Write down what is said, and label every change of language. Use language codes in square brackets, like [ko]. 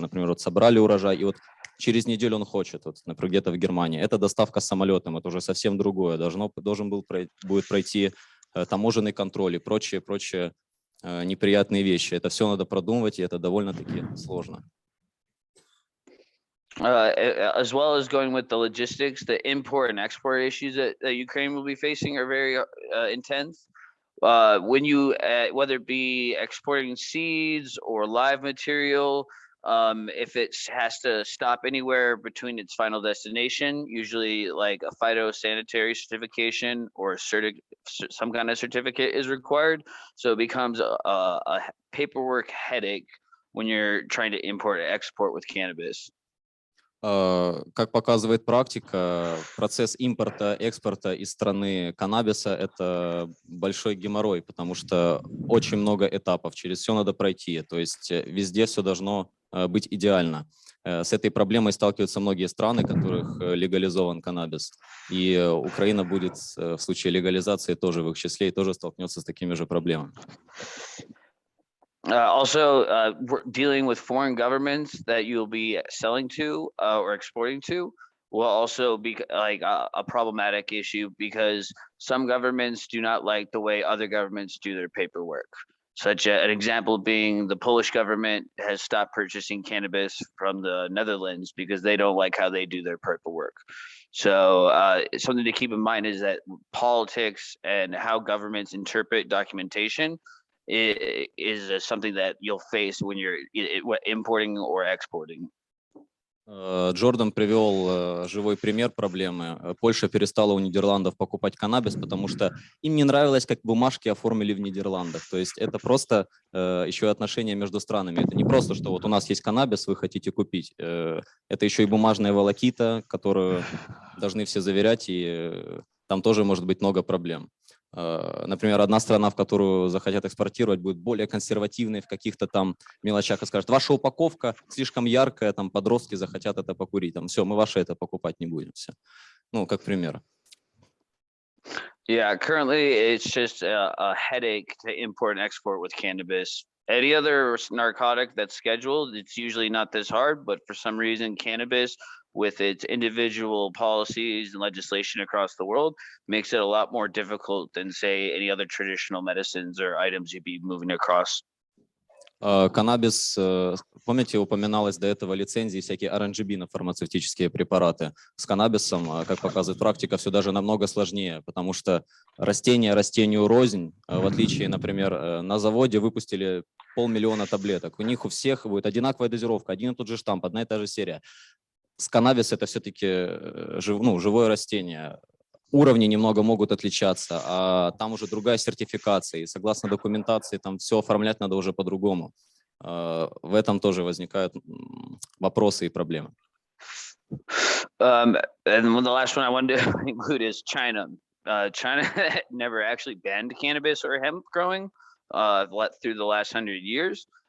[ru] Например, вот собрали урожай, и вот через неделю он хочет, вот, например, где-то в Германии. Это доставка самолетом, это уже совсем другое. Должен будет пройти таможенный контроль и прочие неприятные вещи. Это все надо продумывать, и это довольно-таки сложно. [en] As well as going with the logistics, the import and export issues that Ukraine will be facing are very intense. When you, whether it be exporting seeds or live material, if it has to stop anywhere between its final destination, usually like a phytosanitary certification or some kind of certificate is required. So it becomes a paperwork headache when you're trying to import or export with cannabis. [ru] Как показывает практика, процесс импорта, экспорта из страны каннабиса – это большой геморрой, потому что очень много этапов, через все надо пройти, то есть везде все должно быть идеально. С этой проблемой сталкиваются многие страны, в которых легализован каннабис, и Украина будет в случае легализации тоже в их числе и тоже столкнется с такими же проблемами. [en] Also, dealing with foreign governments that you'll be selling to or exporting to will also be like a problematic issue, because some governments do not like the way other governments do their paperwork. Such an example being the Polish government has stopped purchasing cannabis from the Netherlands because they don't like how they do their paperwork. So something to keep in mind is that politics and how governments interpret documentation is something that you'll face when you're importing or exporting. [ru] Джордан привел живой пример проблемы. Польша перестала у Нидерландов покупать каннабис, потому что им не нравилось, как бумажки оформили в Нидерландах. То есть это просто еще и отношения между странами. Это не просто, что вот у нас есть каннабис, вы хотите купить. Это еще и бумажная волокита, которую должны все заверять, и там тоже может быть много проблем. Например, одна страна, в которую захотят экспортировать, будет более консервативной в каких-то там мелочах и скажет: ваша упаковка слишком яркая, там подростки захотят это покурить, там все, мы ваше это покупать не будем, все. Ну, как пример. [en] Yeah, currently it's just a headache to import and export with cannabis any other narcotic that's scheduled, it's usually not this hard, but for some reason, cannabis, with its individual policies and legislation across the world, makes it a lot more difficult than, say, any other traditional medicines or items you'd be moving across. [ru] Каннабис, помните, упоминалось до этого лицензии, всякие RNGB на фармацевтические препараты. С каннабисом, как показывает практика, все даже намного сложнее, потому что растение растению рознь. В отличие, например, на заводе выпустили 500 000 таблеток. У них у всех будет одинаковая дозировка, один и тот же штамп, одна и та же серия. С каннабис это все-таки живое растение. Уровни немного могут отличаться, а там уже другая сертификация, и согласно документации там все оформлять надо уже по-другому. В этом тоже возникают вопросы и проблемы. [en] And the last one I wanted to include is China. China never actually banned cannabis or hemp growing through the last 100 years.